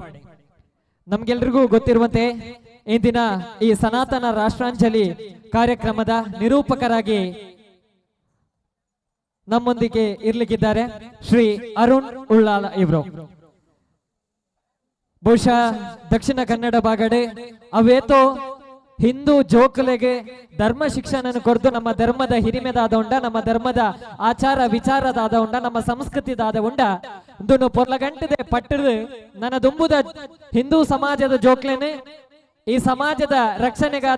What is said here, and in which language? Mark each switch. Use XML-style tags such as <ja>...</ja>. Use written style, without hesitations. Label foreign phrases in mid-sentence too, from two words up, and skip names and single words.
<kn>ನಮ್ಗೆಲ್ರಿಗೂ ಗೊತ್ತಿರುವಂತೆ ಇಂದಿನ ಈ ಸನಾತನ ರಾಷ್ಟ್ರಾಂಜಲಿ ಕಾರ್ಯಕ್ರಮದ ನಿರೂಪಕರಾಗಿ ನಮ್ಮೊಂದಿಗೆ ಇರ್ಲಿಕ್ಕಿದ್ದಾರೆ ಶ್ರೀ ಅರುಣ್ ಉಳ್ಳಾಲ ಇವರು.</kn> <tcy>ಬಹುಶಃ ದಕ್ಷಿಣ ಕನ್ನಡ ಭಾಗಡೆ ಅವೇತೋ ಹಿಂದೂ ಜೋಕಲೆಗೆ ಧರ್ಮ ಶಿಕ್ಷಣ ಕೊಡ್ದು ನಮ್ಮ ಧರ್ಮದ ಹಿರಿಮೆದಾದ ಉಂಡ, ನಮ್ಮ ಧರ್ಮದ ಆಚಾರ ವಿಚಾರದಾದ ಉಂಡ, ನಮ್ಮ ಸಂಸ್ಕೃತಿದಾದ ಉಂಡ ಇಂದು ಪೊರ್ಲಗಂಟದೆ ಪಟ್ಟದು ನನ್ನ ದುಂಬುದ ಹಿಂದೂ ಸಮಾಜದ ಜೋಕ್ಲೇನೆ ಈ ಸಮಾಜದ ರಕ್ಷಣೆಗಾದ,</tcy>